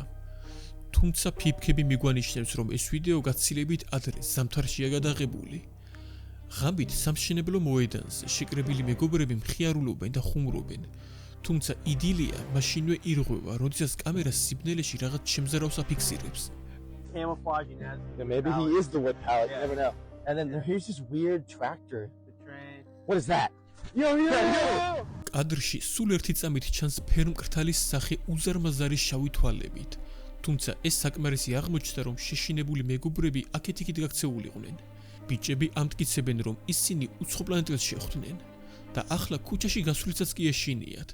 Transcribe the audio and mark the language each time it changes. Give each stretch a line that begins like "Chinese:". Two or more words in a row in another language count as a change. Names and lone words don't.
Georgian: თუმცა ფიფქები მიგვანიშნებს, რომ ეს ვიდეო გაცილებით ადრე ზამთარშია გადაღებული. ღამით სამშენებლო მოედანზე შეკრებილი მეგობრები მხიარულობენ და ხუმრობენ. თუმცა იდილია მაშინვე ირღვევა, როდესაც კამერა სიბნელეში რაღაც შემზარავს აფიქსირებს.
English: Camouflaging as Yeah, maybe he is the wood pallet. You never know. And then here's this weird tractor. the train. What is that? Yo!
Georgian: კადრში სულ ერთი წამით ჩანს ფერმკრთალის სახე უზარმაზარი შავი თვალებით. თუმცა ეს საკმარისი აღმოჩნდა, რომ შეშინებული მეგობრები აქეთ-იქით გაქცეულიყვნენ. ბიჭები ამტკიცებენ, რომ ისინი უცხო პლანეტელს შეხვდნენ და ახლა ქუჩაში გასვლიცაც კი ეშინიათ.